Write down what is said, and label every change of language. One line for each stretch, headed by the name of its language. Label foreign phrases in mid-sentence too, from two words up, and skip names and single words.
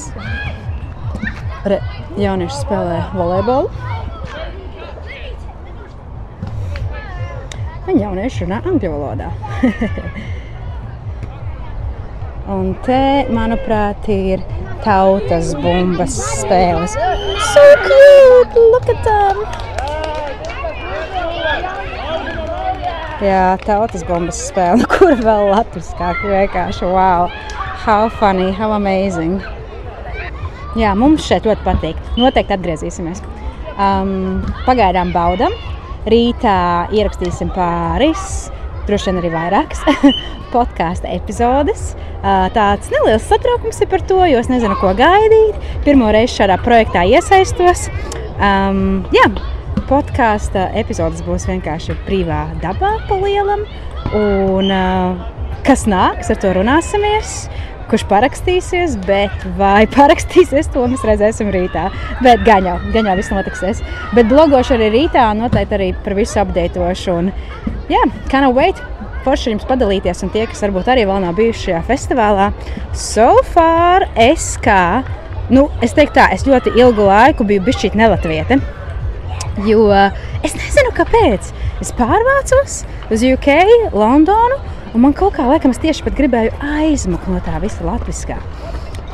Latvian: Jaunieši spēlē volejbolu. Un jaunieši runā angļu valodā. Un te, manuprāt, ir tautas bumbas spēles.
English: So cute! Look at them!
Latvian: Jā, tautas bumbas spēle, kur vēl latviskāk vienkārši.
English: Wow! How funny, how amazing!
Latvian: Jā, mums šeit ļoti patīk. Noteikti atgriezīsimies. Pagaidām baudam. Rītā ierakstīsim pāris, droši vien arī vairākas podkāsta epizodes. Tāds neliels satraukums ir par to, jo es nezinu, ko gaidīt. Pirmo reizi šādā projektā iesaistos. Jā, podkāsta epizodes būs vienkārši brīvā dabā pa lielam. Un kas nāks, ar to runāsimies. Kurš parakstīsies, bet vai parakstīsies, to mēs redzēsim rītā. Bet gan jau viss notiksies. Bet blogošu arī rītā un noteikti arī par visu updateošu. Un jā,
English: cannot wait.
Latvian: Forši jums padalīties un tie, kas varbūt arī vēl nav bijuši šajā festivālā.
English: So far
Latvian: es teiktu tā, es ļoti ilgu laiku biju bišķīt nelatviete. Jo es nezinu, kāpēc. Es pārvācos uz UK, Londonu. Un man kaut kā, laikam, es tieši pat gribēju aizmukt no tā visa latviskā.